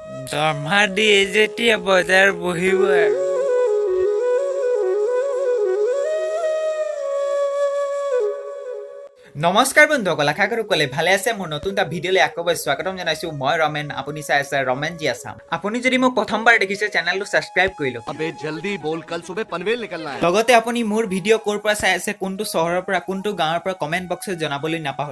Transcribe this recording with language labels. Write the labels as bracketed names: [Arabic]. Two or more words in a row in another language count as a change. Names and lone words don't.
[Assamese] দৰমহা দিয়ে যেতিয়া বজাৰ বহিব আৰু। নমস্কাৰ বন্ধুসকল, আশা কৰো সকলোৱে ভালে আছে। মোৰ নতুন এটা ভিডিঅ'লৈ আকৌ স্বাগতম জনাইছো। মই ৰমেন, আপুনি চাই আছে ৰমেন জি আছাম। আপুনি যদি মোক প্ৰথমবাৰ দেখিছে চেনেলটো ছাবস্ক্ৰাইব কৰি লওক। [Hindi] अबे जल्दी बोल, कल सुबह पनवेल निकलना है। [Assamese] লগতে আপুনি মোৰ ভিডিঅ' ক'ৰ পৰা চাই আছে, কোনটো চহৰৰ পৰা, কোনটো গাঁৱৰ পৰা কমেণ্ট বক্সত জনাবলৈ নাপাহৰি।